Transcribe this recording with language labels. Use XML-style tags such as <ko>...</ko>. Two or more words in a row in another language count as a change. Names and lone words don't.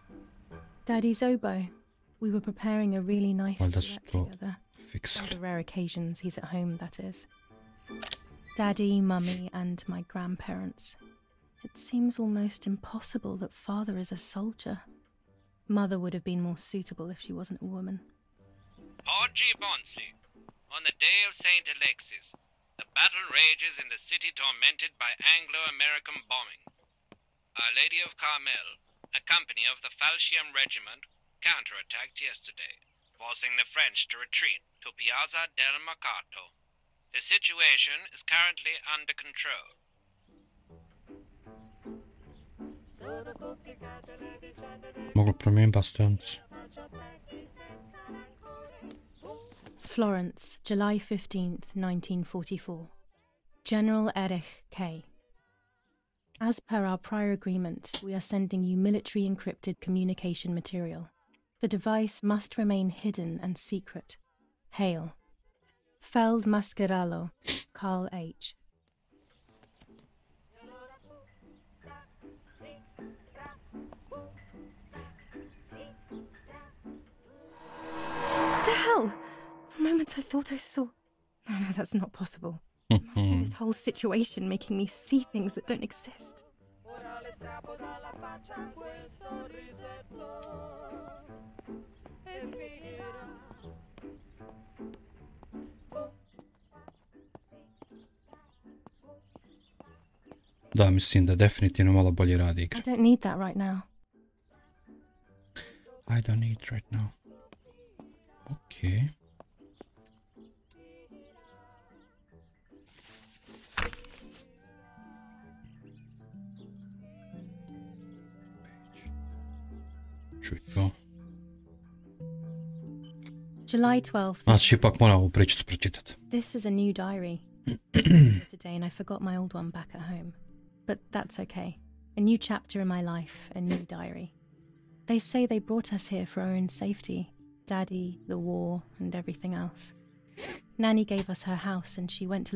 <en>Daddy's oboe. We were preparing a really nice</en> <hr>Valjda su</hr> <en>duet to together. On</en> <hr>fiksali.</hr> <en>the rare occasions he's at home, that is. Daddy, Mummy, and my grandparents. It seems almost impossible that Father is a soldier. Mother would have been more suitable if she wasn't a woman. Porgy Bonsi, on the day of St. Alexis, the battle rages in the city tormented by Anglo-American bombing. Our Lady of Carmel, a company of the Falchium Regiment, counterattacked yesterday, forcing the French to retreat to Piazza del Mercato. The situation is currently under control.</en> <hr>Mogu promijeniti bastonicu.</hr> <en>Florence, July 15th, 1944. General Erich K. As per our prior agreement, we are sending you military encrypted communication material. The device must remain hidden and secret. Hail. Feld Mascherallo, Carl H. What the hell? For a moment I thought I saw... No, that's not possible. It must be this whole situation making me see things that don't exist.</en> <hr>Da, mislim da definitivno malo bolje radi igra.</hr> <en>I don't need that right now. I don't need it right now. Okay.</en> <hr>Čuj to.</hr> <en>July 12th.</en> <hr>Znači, ipak moram ovu pričicu pročitati.</hr> <en>This is a new diary. Today, and I forgot my old one back at home. But that's okay. A new chapter in my life, a new diary. They say they brought us here for our own safety. Daddy, the war, and everything else. Nanny gave us her house and she went to look</en>